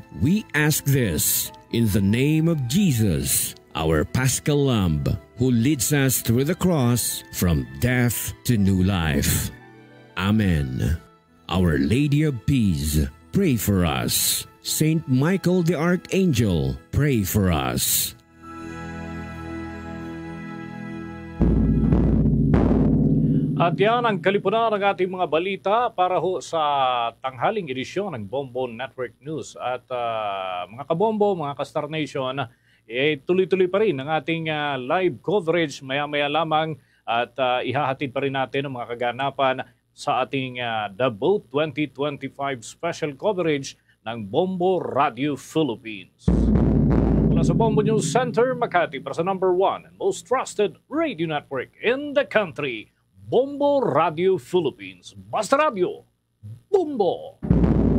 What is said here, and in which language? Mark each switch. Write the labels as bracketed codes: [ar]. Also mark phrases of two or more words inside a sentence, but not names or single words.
[en] We ask this in the name of Jesus, our Paschal Lamb, who leads us through the cross from death to new life. Amen. Our Lady of Peace, pray for us. Saint Michael the Archangel, pray for us. [tl] At yan ang kalipunan ng ating mga balita para ho sa tanghaling edisyon ng Bombo Network News. At mga kabombo, mga ka-Star Nation, tuloy-tuloy pa rin ang ating [en] live coverage [tl] maya-maya lamang at ihahatid pa rin natin ang mga kaganapan sa ating The Boat 2025 [en] special coverage [tl] ng Bombo Radio Philippines. Mula sa [en] Bombo News Center, Makati, [tl] para sa [en] number 1 and most trusted radio network in the country, [tl] Bombo Radio Philippines. Basta Radio, Bombo!